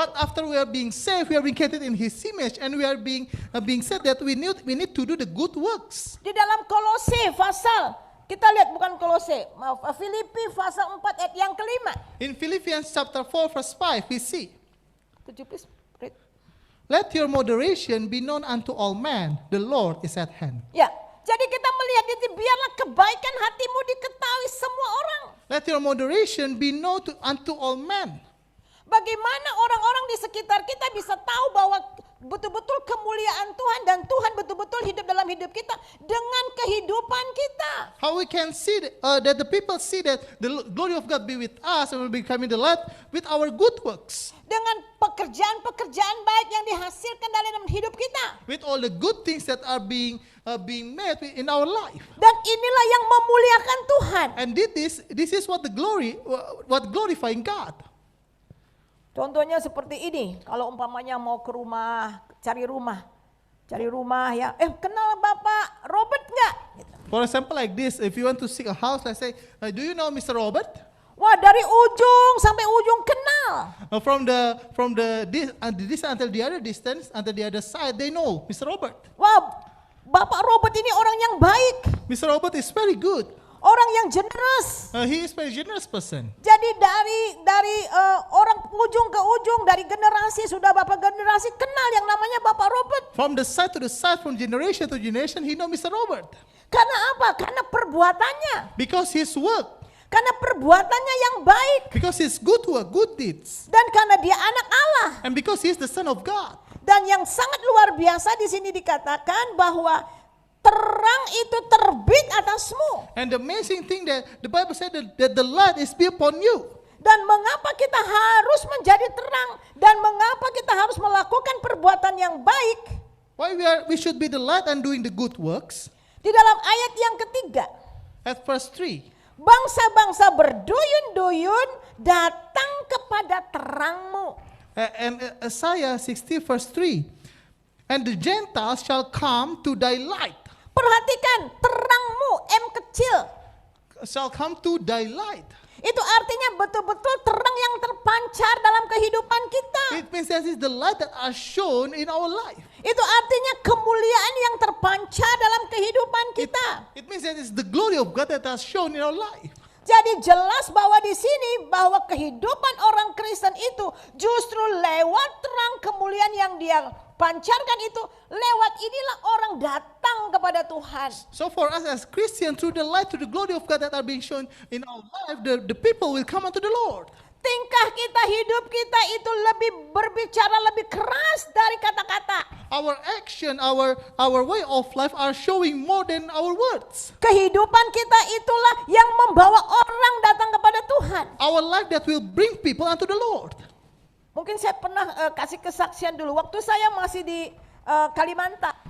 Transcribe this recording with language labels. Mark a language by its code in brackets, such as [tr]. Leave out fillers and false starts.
[en] But after we are being saved, we are being created in His image, and we are being said that we need to do the good works. [id] Di dalam Kolose pasal, kita lihat bukan Kolose, maaf, Filipi pasal 4 ayat yang kelima. [en] In Philippians chapter 4 verse 5 we see, Could you please read? Let your moderation be known unto all men, the Lord is at hand. [id] Ya, jadi kita melihat itu, biarlah kebaikan hatimu diketahui semua orang. [en] Let your moderation be known unto all men. [id] Bagaimana orang-orang di sekitar kita bisa tahu bahwa betul-betul kemuliaan Tuhan dan Tuhan betul-betul hidup dalam hidup kita dengan kehidupan kita. [en] How we can see that the people see that the glory of God be with us and we becoming the light with our good works. [id] Dengan pekerjaan-pekerjaan baik yang dihasilkan dalam hidup kita. [en] With all the good things that are being made in our life. [id] Dan inilah yang memuliakan Tuhan. [en] And this is what glorifying God. [id] Contohnya seperti ini, kalau umpamanya mau ke rumah, cari rumah ya, kenal Bapak Robert nggak? [en] For example like this, if you want to seek a house, let's say, do you know Mr. Robert? [id] Wah, dari ujung sampai ujung kenal. [en] From the distance until the other distance, until the other side, they know Mr. Robert. [id] Wah, Bapak Robert ini orang yang baik. [en] Mr. Robert is very good. [id] Orang yang generous. [en] He is very generous person. [id] Jadi dari orang ujung ke ujung, dari generasi sudah Bapak generasi kenal yang namanya Bapak Robert. [en] From the side to the side, from generation to generation, he know Mr. Robert. [id] Karena apa? Karena perbuatannya. [en] Because his work. [id] Karena perbuatannya yang baik. [en] Because his good work, good deeds. [id] Dan karena dia anak Allah. [en] And because he is the son of God. [id] Dan yang sangat luar biasa di sini dikatakan bahwa terang itu terbit atasmu. [en] And the amazing thing that the Bible said that the light is be upon you. [id] Dan mengapa kita harus menjadi terang dan mengapa kita harus melakukan perbuatan yang baik? [en] Why we should be the light and doing the good works? [id] Di dalam ayat yang ketiga. [en] At verse 3. [id] Bangsa-bangsa berduyun-duyun datang kepada terangmu. [en] And Isaiah 60 verse 3. And the Gentiles shall come to thy light. [id] Perhatikan, terangmu, M kecil. [en] Shall come to thy light. [id] Itu artinya betul-betul terang yang terpancar dalam kehidupan kita. [en] It means that is the light that are shown in our life. [id] Itu artinya kemuliaan yang terpancar dalam kehidupan kita. [en] It means that is the glory of God that are shown in our life. [id] Jadi jelas bahwa di sini bahwa kehidupan orang Kristen itu justru lewat terang kemuliaan yang dia pancarkan itu, lewat inilah orang datang kepada Tuhan. [en] So for us as Christians, through the light, through the glory of God that are being shown in our life, the people will come unto the Lord. [id] Tingkah kita, hidup kita itu lebih berbicara lebih keras dari kata-kata. [en] Our action, our way of life are showing more than our words. [id] Kehidupan kita itulah yang membawa orang datang kepada Tuhan. [en] Our life that will bring people unto the Lord. [id] Mungkin saya pernah kasih kesaksian dulu waktu saya masih di Kalimantan.